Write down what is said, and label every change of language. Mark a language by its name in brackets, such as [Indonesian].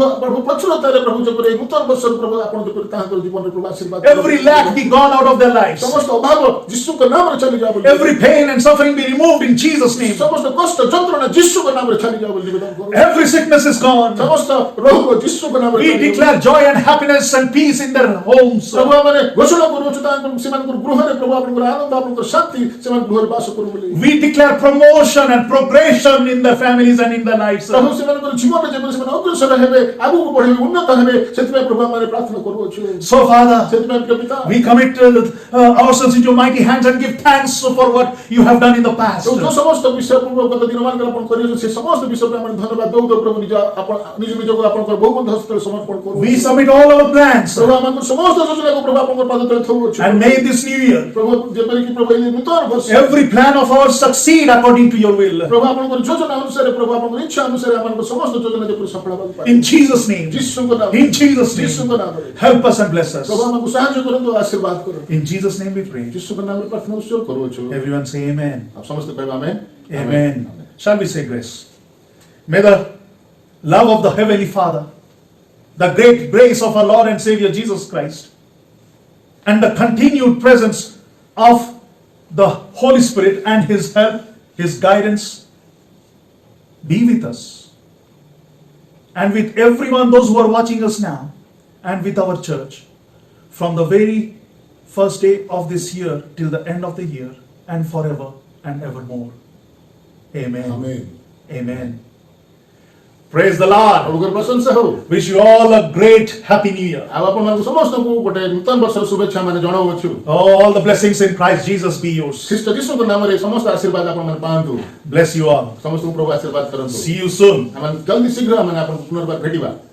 [Odia] ପ୍ରଭୁ ପ୍ରଚୁରତାରେ ପ୍ରଭୁ ଯେପରି ଏହି ନୂତନ ବର୍ଷରେ ପ୍ରଭୁ ଆପଣ ଯେପରି ତାହାଙ୍କର ଜୀବନରେ ପ୍ରଭୁ ଆଶୀର୍ବାଦ [English] Every lack be gone out of their lives. [Odia] ସମସ୍ତ ଅଭାବ ଯୀଶୁଙ୍କ ନାମରେ ଚାଲିଯାଉ ବୋଲି, [English] Every pain and suffering be removed in Jesus' name. [Odia] ସମସ୍ତ କଷ୍ଟ ଯନ୍ତ୍ରଣା ଯୀଶୁଙ୍କ ନାମରେ ଚାଲିଯାଉ ବୋଲି ନିବେଦନ କରୁ। [English] Every sickness is gone. [Odia] ସମସ୍ତ ରୋଗ ଯୀଶୁଙ୍କ ନାମରେ [English] We [Odia] ଚାଲିଯାଉ। [English] declare joy and happiness and peace in their homes. [Odia] ପ୍ରଭୁ ଆମମାନେ ଘୋଷଣା କରୁଅଛୁ ସେମାନଙ୍କର ଗୃହରେ ପ୍ରଭୁ ଆପଣଙ୍କର ଆନନ୍ଦ ଆପଣଙ୍କର ଶାନ୍ତି ସେମାନଙ୍କ ଗୃହରେ ବାସ କରୁ ବୋଲି। [English] We declare promotion and progression in their families and in their lives. [Odia] ପ୍ରଭୁ ସେମାନଙ୍କର ଜୀବନରେ ଯେପରି ସେମାନେ ଅଗ୍ରସର ହେବେ, ଆଗକୁ ବଢିବେ, ଉନ୍ନତ ହେବେ, ସେଥିପାଇଁ ପ୍ରଭୁ ଆମମାନେ ପ୍ରାର୍ଥନା କରୁଅଛୁ। [English] So Father, [Odia] ସେଥିପାଇଁ ପ୍ରିୟ ପିତା, [English] we commit ourselves into your mighty hands and give thanks for what you have done in the past. [Odia] ଯୋଉ ସମସ୍ତ ବିଷୟ ପୂର୍ବ ଗତ ଦିନମାନଙ୍କରେ ଆପଣ କରିଅଛନ୍ତି ସେ ସମସ୍ତ ବିଷୟ ପାଇଁ ଆମେ ଧନ୍ୟବାଦ ଦଉ। ପ୍ରଭୁ ନିଜ ନିଜକୁ ଆପଣଙ୍କର ବହୁମନ୍ତ ହସ୍ତରେ ସମର୍ପଣ କରୁ। [English] We submit all our plans, [Odia] ପ୍ରଭୁ ଆମଙ୍କର ସମସ୍ତ ଯୋଜନାକୁ ପ୍ରଭୁ ଆପଣଙ୍କର ପାଦ ତଳେ ଥଉଅଛୁ। [English] and may this new year [Odia] ପ୍ରଭୁ ଯେପରିକି ପ୍ରଭୁ ଏହି ନୂତନ ବର୍ଷ [English] every plan of ours succeed according to your will. [Odia] ପ୍ରଭୁ ଆପଣଙ୍କର ଯୋଜନା ଅନୁସାରେ ପ୍ରଭୁ ଆପଣଙ୍କର ଇଚ୍ଛା ଅନୁସାରେ ଆମମାନଙ୍କ ସମସ୍ତ ଯୋଜନା ଯେପରି ସଫଳ ହେବାକୁ ପାରେ। [English] In Jesus' name. [Odia] ଯୀଶୁଙ୍କ ନାମରେ, [English] In Jesus' [Odia] ଯୀଶୁଙ୍କ [English] name. [Odia] ନାମରେ [English] Help us and bless us. [Odia] ପ୍ରଭୁ ଆମକୁ ସାହାଯ୍ୟ କରନ୍ତୁ, ଆଶୀର୍ବାଦ କରନ୍ତୁ। [English] In Jesus' name we pray. [Odia] ଯୀଶୁଙ୍କ ନାମରେ ପ୍ରାର୍ଥନା ଉତ୍ସର୍ଗ କରୁଅଛୁ। [English] Everyone say amen. [Odia] ଆଉ ସମସ୍ତେ କହିବା ଆମେନ୍। [English] Amen. Shall we say grace? May the love of the Heavenly Father, the great grace of our Lord and Savior Jesus Christ, and the continued presence of the Holy Spirit and His help, His guidance be with us and with everyone, those who are watching us now, and with our church from the very first day of this year till the end of the year and forever and evermore. Amen. [Odia] Amen. [English] Amen. Praise the Lord. [Odia] ପ୍ରଭୁଙ୍କର ପ୍ରଶଂସା ହଉ। [English] Wish you all a great happy new year. [Odia] ଆଉ ଆପଣମାନଙ୍କୁ ସମସ୍ତଙ୍କୁ ଗୋଟେ ନୂତନ ବର୍ଷର ଶୁଭେଚ୍ଛା ମାନେ ଜଣାଉଅଛୁ। [English] All the blessings in Christ Jesus be yours. [Odia] ଖ୍ରୀଷ୍ଟ ଯୀଶୁଙ୍କ ନାମରେ ସମସ୍ତ ଆଶୀର୍ବାଦ ଆପଣମାନେ ପାଆନ୍ତୁ। [English] Bless you all. [Odia] ସମସ୍ତଙ୍କୁ ପ୍ରଭୁ ଆଶୀର୍ବାଦ କରନ୍ତୁ। [English] See you soon. [Odia] ଆମେ ଜଲ୍ଦି ଶୀଘ୍ର ଆମେ ଆପଣଙ୍କୁ ପୁନର୍ବାର ଭେଟିବା।